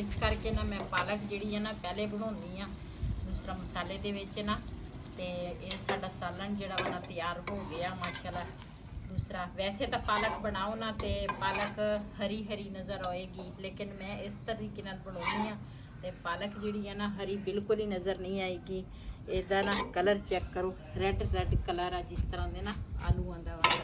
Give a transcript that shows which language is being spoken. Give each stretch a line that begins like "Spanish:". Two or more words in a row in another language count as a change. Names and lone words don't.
Punjabi: اس کر کے نا میں پالک جیڑی ہے نا پہلے بناؤندی آ دوسرا مسالے دے وچ نا تے یہ ساڈا سالن جیڑا وا نا تیار ہو گیا ماشاءاللہ. دوسرا ویسے تو پالک بناؤ نا تے پالک ہری ہری نظر آئے گی، لیکن میں اس طریقے نال بناؤندی آ تے پالک جیڑی ہے نا ہری بالکل ہی نظر نہیں آئے گی. ਇਹਦਾ ਨਾ ਕਲਰ ਚੈੱਕ ਕਰੋ, ਰੈੱਡ ਕਲਰ ਆ ਜਿਸ ਤਰ੍ਹਾਂ ਦੇ ਨਾ ਆਲੂਆਂ ਦਾ ਵਾ।